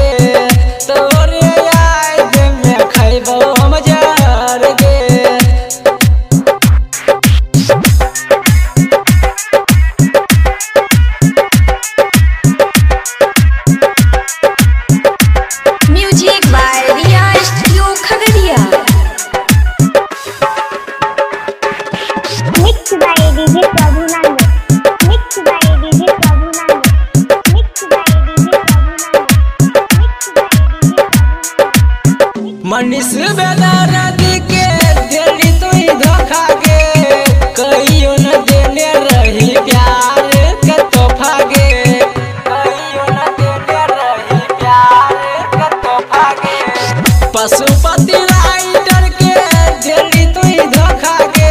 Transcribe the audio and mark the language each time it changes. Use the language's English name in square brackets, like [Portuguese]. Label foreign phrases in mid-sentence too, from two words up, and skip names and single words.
[Bhojpuri] तोरे याद में खैबो हम जहर गे। [English] Music by Riya Studio Khagaria. Mixed by DJ Prabhunand. Mixed by DJ Prabhunand. Mixed by DJ Prabhunand. Mixed by DJ Prabhunand. [Bhojpuri] मनीष बेदर्दी के दिली तू धोखा गे। कहियो न देने रही प्यार के तोहफा गे। कहियो न देने रही प्यार के तोहफा गे। पशुपति राइटर के दिली तू धोखा गे।